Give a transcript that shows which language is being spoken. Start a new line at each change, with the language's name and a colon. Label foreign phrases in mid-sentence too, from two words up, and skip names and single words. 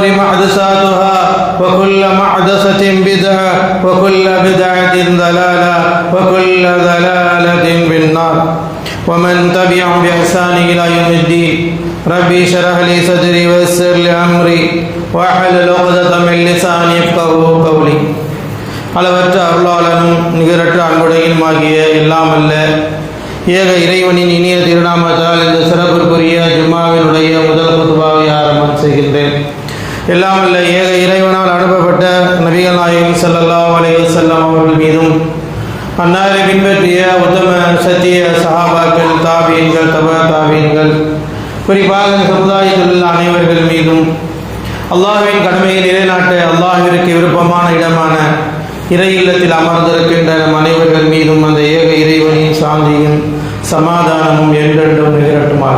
Arabic: محدثاتها وكل محدثة بدعة وكل بدعة ضلالة وكل ضلالة في النار ومن تبعهم بإحسان إلى يوم الدين ربي اشرح لي صدري ويسر لي أمري واحلل عقدة من لساني يفقهوا قولي
Tamil: அளவற்ற அருளாளனும் நிகரற்ற அன்புடையனுமாகிய எல்லாம் அல்ல ஏக இறைவனின் இனிய திருநாமத்தால் இந்த சிறப்புக்குரிய ஜும்மாவினுடைய முதல் குதுபாவை ஆரம்பம் செய்கின்றேன். எல்லாம் அல்ல ஏக இறைவனால் அனுப்பப்பட்ட நபிகள் நாயகம்
Arabic: صلى الله عليه وسلم
Tamil: அவர்கள் மீதும் அன்னாரை பின்பற்றிய உத்தம சத்திய சஹாபாக்கள் தாபீன்கள் தாபீன்கள் குறிப்பாக சமுதாயத்தில் உள்ள அனைவர்கள் மீதும் அல்லாஹ்வின் கடமையை நிலைநாட்ட அல்லாஹ்விற்கு விருப்பமான இடமான இறை இல்லத்தில் அமர்ந்திருக்கின்ற நம் அனைவர்கள் மீதும் அந்த ஏக இறைவனின் சாந்தியும் சமாதானமும் என்றென்றும் நிகழட்டுமாக.